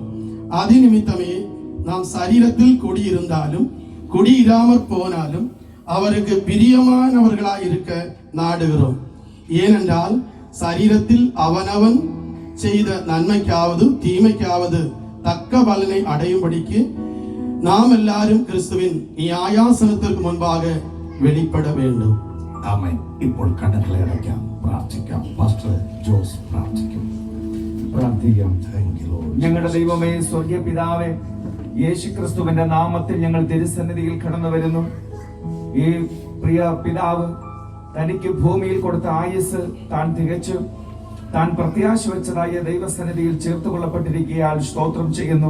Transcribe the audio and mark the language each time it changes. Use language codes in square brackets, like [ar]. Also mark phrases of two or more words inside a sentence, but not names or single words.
[ta] அது நிமித்தமே நாம் சரீரத்தில் குடியிருந்தாலும் குடியிராமற் போனாலும் அவருக்கு பிரியமானவர்களாய் இருக்க நாடுகிறோம். ஏனென்றால் சரீரத்தில் அவனவன் செய்த நன்மைக்காவது தீமைக்காவது தக்க பலனை அடையும்படிக்கு நாம் எல்லாரும் கிறிஸ்துவின் நியாயாசனத்திற்கு முன்பாக வெளிப்பட வேண்டும். [ml] ആമേൻ. ഇപ്പോൾ കണ്ണുകളെ അടയ്ക്കാം, പ്രാർത്ഥിക്കാം. പാസ്റ്റർ ജോസ് പ്രാർത്ഥിക്കും. പ്രാർത്ഥിക്കാം. ഞങ്ങളുടെ ദൈവമേ, സ്വർഗീയ പിതാവേ, യേശുക്രിസ്തുവിന്റെ നാമത്തിൽ ഞങ്ങൾ തിരുസന്നിധിയിൽ കടന്നു വരുന്നു. ഈ പ്രിയ പിതാവ് തനിക്ക് ഭൂമിയിൽ കൊടുത്ത ആയുസ് താൻ തികച്ചു താൻ പ്രത്യാശ വെച്ചതായ ദൈവസന്നിധിയിൽ ചേർത്തുകൊള്ളപ്പെട്ടിരിക്കുകയാൽ സ്തോത്രം ചെയ്യുന്നു.